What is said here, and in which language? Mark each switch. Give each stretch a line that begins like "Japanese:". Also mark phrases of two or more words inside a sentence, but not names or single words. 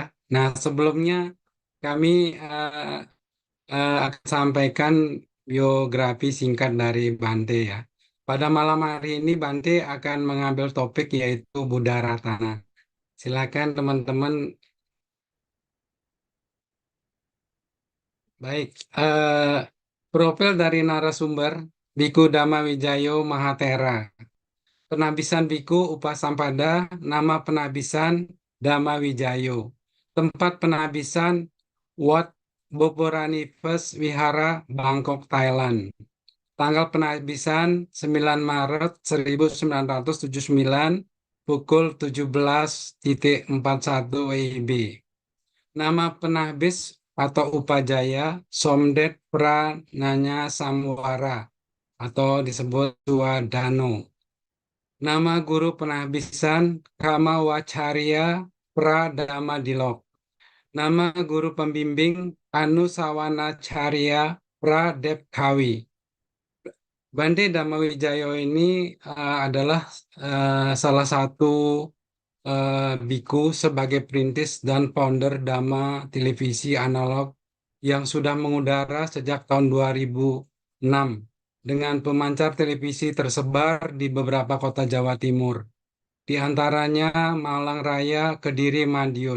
Indonesian: Nah, sebelumnya kami akan sampaikan biografi singkat dari Bante ya. Pada malam hari ini Bante akan mengambil topik yaitu Buddha Ratana. Silakan teman-teman. Baik, profil dari narasumber Biku Dhamma Wijayo Mahathera. Penabisan Biku Upasampada, nama penabisan Dhamma Wijayo. Tempat penabisan Wat Boboranives Wihara, Bangkok, Thailand. Tanggal penabisan 9 Maret 1979 pukul 17.41 WIB. Nama penabis atau Upajaya Somdet Prananya Samwara atau disebut Suwadano. Nama guru penahbisan Kamawacharya Pradamadilok. Nama guru pembimbing Anusawanacharya Pradepkawi. Bante Dhammawijayo ini adalah salah satu biku sebagai perintis dan founder Dhamma televisi analog yang sudah mengudara sejak tahun 2006 dengan pemancar televisi tersebar di beberapa kota Jawa Timur, di antaranya Malang Raya, Kediri, Madiun.